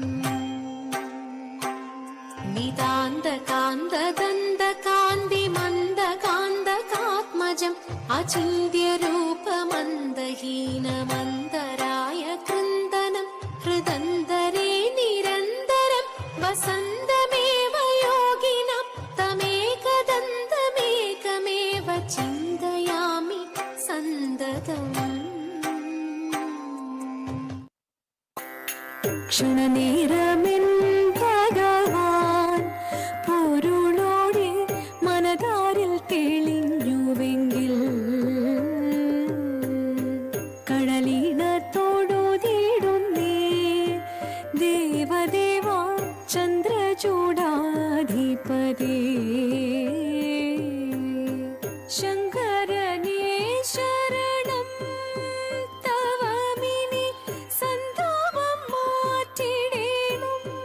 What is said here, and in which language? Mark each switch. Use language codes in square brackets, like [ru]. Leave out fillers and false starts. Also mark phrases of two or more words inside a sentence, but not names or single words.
[sa] नितान्तकान्तदन्तकान्तिमन्दकान्तकात्मजम् अचिन्त्यरूपमन्दहीनमन्तराय कृन्दनं हृदन्तरे निरन्तरं वसन्तमेव योगिनं तमेकदन्तमेकमेव चिन्तयामि सन्ततम्। [ml] क्षणनेरमेन् ഭഗവാൻ പൊരുളോടെ മനതാരിൽ തെളിഞ്ഞുവെങ്കിൽ കടലിനത്തോടുതീടുന്നേ ദേവദേവ ചന്ദ്രചൂഡാധിപതേ ശങ്കരനേ ശരണം തവമിനി സന്താപം മാറ്റിടേണം